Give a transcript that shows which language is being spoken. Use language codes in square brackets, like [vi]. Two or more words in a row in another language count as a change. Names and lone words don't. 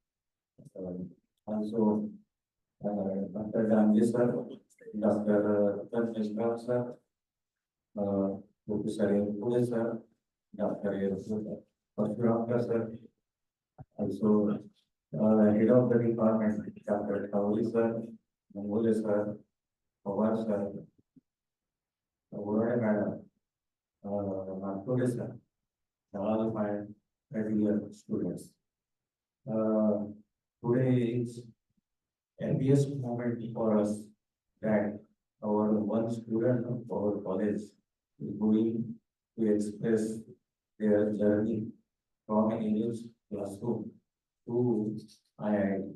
[en] Also, Dr. Danji sir, Dr. Ratan Mishra sir, Professor Pune sir, Dr. Parshuranga sir, also head of the department, Dr. Kauli sir, Mangole sir, Pawar sir, Urade madam, Markode sir, all my dear students. Today is a happiest moment for us that our one student of our college is going to express their journey from English classroom to IIT.